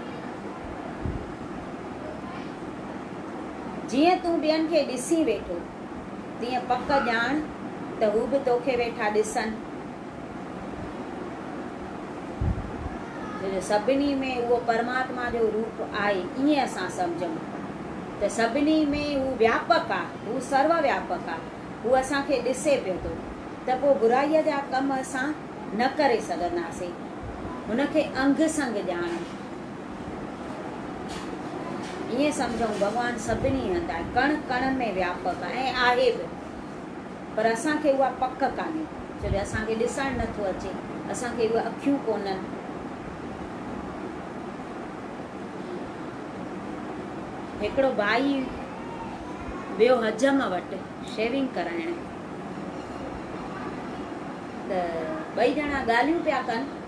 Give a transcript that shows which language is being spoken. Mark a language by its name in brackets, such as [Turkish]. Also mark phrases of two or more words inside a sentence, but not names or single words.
[Sindhi] जीअं तूं ॿियनि खे ॾिसी वेठो तीअं पक ॼाण त हू बि तोखे वेठा ॾिसनि। सभिनी में उहो परमात्मा जो रूप आहे, ईअं असां सम्झूं त सभिनी में हू व्यापक आहे, हू सर्व व्यापक आहे, हू असांखे ॾिसे पियो थो। त पोइ बुराईअ जा कम असां न करे सघंदासीं। हुनखे अंग संग ॼाण। ईअं सम्झूं भॻवानु सभिनी हंधि आहे, कण कण में व्यापक आहे ऐं आहे बि, पर असांखे उहा पक कान्हे, छो जो असांखे ॾिसणु नथो अचे, असांखे उहे अखियूं कोन्हनि। हिकिड़ो भाई वियो हजम वटि शेविंग कराइण, त 2 ॼणा ॻाल्हियूं पिया कनि।